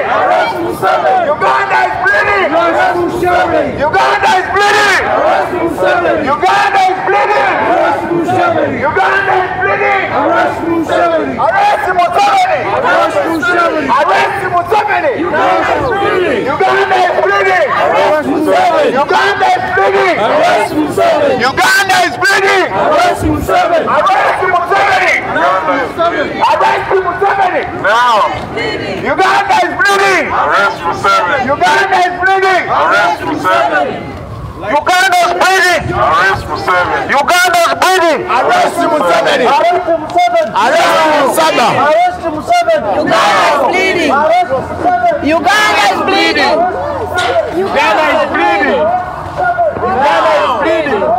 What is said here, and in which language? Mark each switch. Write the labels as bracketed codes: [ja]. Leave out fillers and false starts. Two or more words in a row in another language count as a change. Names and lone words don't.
[en] Arrest Museveni. Uganda is bleeding. Arrest Museveni. Uganda is bleeding. Arrest Museveni. Uganda is bleeding. Arrest Museveni. Uganda is bleeding. Arrest Museveni. Arrest Museveni. Arrest Museveni. Arrest Museveni. Uganda is bleeding. Uganda is bleeding. Arrest Museveni. Uganda is bleeding. Arrest Museveni. Uganda is bleeding. Arrest Museveni. Arrest Museveni. Arrest Museveni. Now. Uganda is bleeding. Arrest Museveni. Uganda is bleeding. Arrest Museveni. Uganda is bleeding. Arrest Museveni. Uganda is bleeding. Arrest Museveni. Arrest Museveni. Arrest Museveni. Uganda is bleeding. Arrest Museveni. Uganda is bleeding. Uganda is bleeding. Uganda is bleeding.